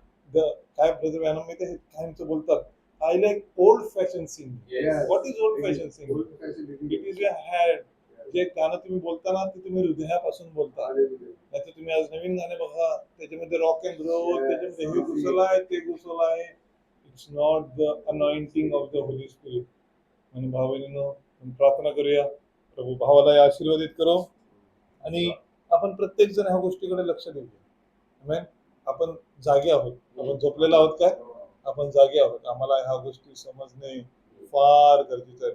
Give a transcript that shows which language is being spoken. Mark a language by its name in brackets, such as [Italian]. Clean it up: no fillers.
[Marathi] काय brother ma'am मी ते कायमचं बोलतात, [English] I like old fashion sing. What is old fashion sing? It is your had. [Marathi] जे गाणं तुम्ही बोलताना ते तुम्ही हृदयापासून बोलता. नाहीतर तुम्ही आज नवीन गाणे बघा, त्याच्यामध्ये रॉक अँड रोल, त्याच्यामध्ये हे घुसलं आहे, ते घुसलं आहे. [English] It's not the anointing of the holy spirit. [Marathi] आणि भाऊ बहिणींनो, प्रार्थना करूया, प्रभू भावाला आशीर्वादित करो आणि आपण प्रत्येक जण ह्या गोष्टीकडे लक्ष देऊया. आमेन. आपण जागे आहोत, आपण झोपलेलो आहोत काय? आपण जागे आहोत. आम्हाला ह्या गोष्टी समजणे फार गरजेचं आहे.